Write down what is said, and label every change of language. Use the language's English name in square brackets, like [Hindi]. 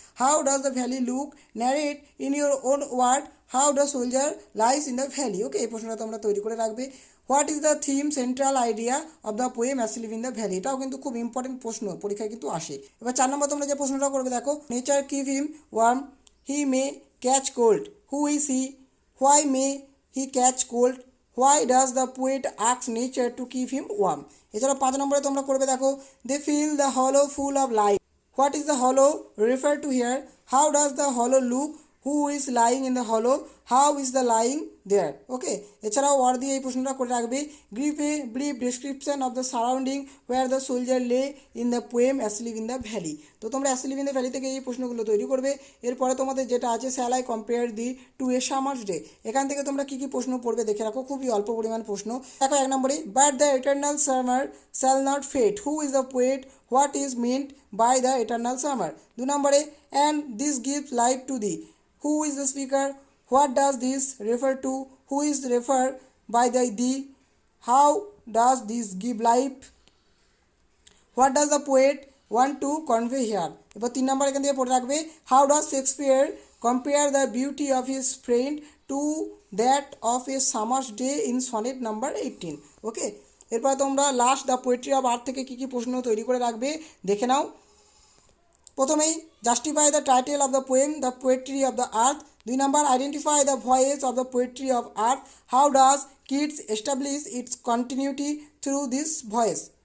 [English] How does the valley look? Narrate in your own word how the soldier lies in the valley. Okay, [Bangla] এই প্রশ্নটা তোমরা তৈরি করে রাখবে। [English] What is the theme central idea of the poem asleep in the valley? [Bangla] এটাও কিন্তু খুব important প্রশ্ন, পরীক্ষায় কিন্তু আসে। এবার 4 নম্বর তোমরা যে প্রশ্নটা করবে দেখো, [English] Nature keep him warm, he may catch cold. Who is he? Why may he catch cold? Why does the poet ask nature to keep him warm? [Bangla] এছাড়া 5 নম্বরে তোমরা করবে দেখো, [English] they fill the hollow full of light. What is the hollow refer to here? How does the hollow look? Who is lying in the hollow? How is the lying there? Okay, [Bangla] এছাড়াও word দিয়ে এই প্রশ্নটা করে রাখবে, [English] Give a brief description of the surrounding where the soldier lay in the poem asleep in the valley. [Bangla] তো তোমরা asleep in the valley থেকে এই প্রশ্নগুলো তৈরি করবে। এরপরে তোমাদের যেটা আছে shall I compare thee two a summer's day, এখান থেকে তোমরা কী কী প্রশ্ন পড়বে দেখে রাখো, খুবই অল্প পরিমাণ প্রশ্ন। দেখো 1 নম্বরে, [English] But the eternal summer shall not fade, who is the poet? What is meant by the eternal summer? 2 নম্বরে, and this gives life to thee, who is the speaker? What does this refer to? Who is referred by the thee? How does this give life? What does the poet want to convey here? [Bangla] এবার 3 নম্বর এখান থেকে পড়ে রাখবে, [English] how does Shakespeare compare the beauty of his friend to that of a summer's day in sonnet number 18? [Bangla] ওকে, এরপর তোমরা last the poetry of earth থেকে কী কী প্রশ্ন তৈরি করে রাখবে দেখে নাও। [English] প্রথমেই justify the title of the poem the poetry of the earth. 2 number identify the voice of the poetry of earth, how does Keats establish its continuity through this voice.